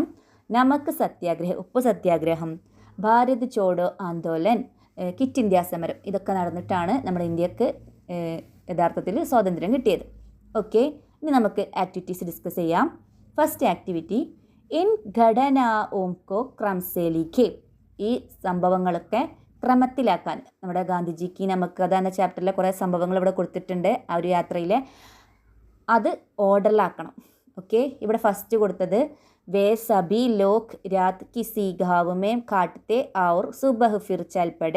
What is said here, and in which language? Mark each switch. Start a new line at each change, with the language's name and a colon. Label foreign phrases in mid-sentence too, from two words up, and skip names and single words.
Hindi: नमक सत्याग्रह,
Malayalam: ഉപ്പ് സത്യാഗ്രഹം.
Hindi: भारत छोड़ो आंदोलन,
Malayalam: ക്വിറ്റ് ഇന്ത്യ സമരം. ഇതൊക്കെ നടന്നിട്ടാണ് നമ്മുടെ ഇന്ത്യക്ക് യഥാർത്ഥത്തിൽ സ്വാതന്ത്ര്യം കിട്ടിയത്. ഓക്കെ, ഇനി നമുക്ക്
English: activities discuss
Malayalam: ചെയ്യാം.
English: first activity,
Hindi: इन घटनाओं को क्रम से लिखे.
Malayalam: ഈ സംഭവങ്ങളൊക്കെ ക്രമത്തിലാക്കാൻ നമ്മുടെ ഗാന്ധിജിക്ക് നമക് കഥ എന്ന ചാപ്റ്ററിലെ കുറേ സംഭവങ്ങൾ ഇവിടെ കൊടുത്തിട്ടുണ്ട്. ആ ഒരു യാത്രയിലെ അത് ഓർഡറിലാക്കണം. ഓക്കെ, ഇവിടെ ഫസ്റ്റ് കൊടുത്തത്
Hindi: वे सभी लोग रात किसी गाँव में काटते और सुबह फिर चल पड़े.